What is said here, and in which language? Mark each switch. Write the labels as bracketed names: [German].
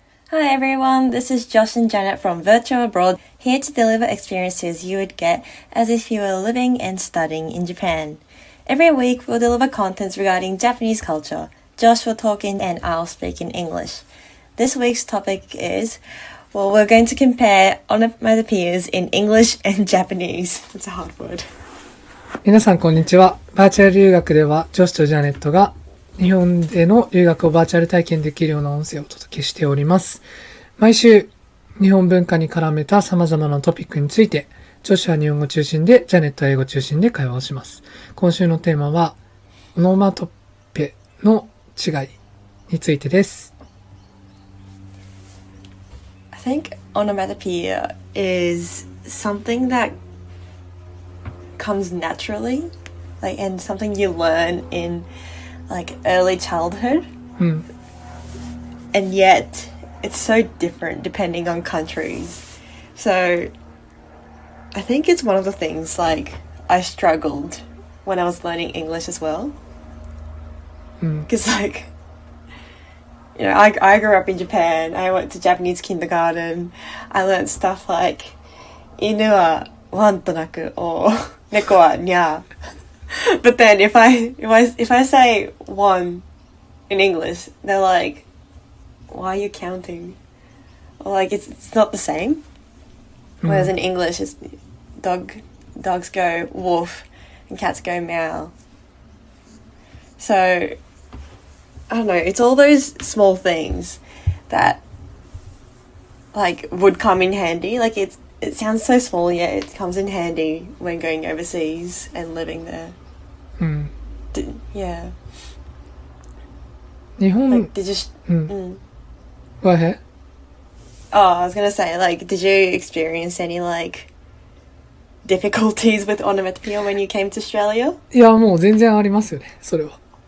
[English] Hi everyone, this is Josh and Janet from Virtual Abroad, here to deliver experiences you would get as if you were living and studying in Japan. Every week we'll deliver contents regarding Japanese culture. Josh will talk in and I'll speak in English. This week's topic is, we're going to compare onomatopoeias in English and Japanese. It's a hard word. [Japanese] 皆さんこんにちは。バーチャル留学ではジョシとジャネットが日本での留学をバーチャル体験できるような音声をお届けしております。毎週日本文化に絡めた様々なトピックについて、ジョシは日本語中心でジャネットは英語中心で会話をします。今週のテーマはオノマトペの違いについてです。 [English] I think onomatopoeia is something that comes naturally, like, and something you learn in like early childhood, and yet it's so different depending on countries. So I think it's one of the things like I struggled when I was learning English as well, because like, you know, I grew up in Japan. I went to Japanese kindergarten. I learned stuff like [Japanese] 犬はワンと鳴く [English] or [Japanese] 猫はにゃー. [English] But then if I say one in English, they're like, why are you counting? Or like it's not the same. Whereas in English it's dogs go woof and cats go meow. So I don't know, it's all those small things that like would come in handy. Like it sounds so small, yet it comes in handy when going overseas and living there. Yeah. [Japanese] 日本 [English] Like, did you? Go ahead. Oh, I was gonna say, like, did you experience any like difficulties with onomatopoeia when you came to Australia? [Japanese] いやもう全然ありますよね、それは。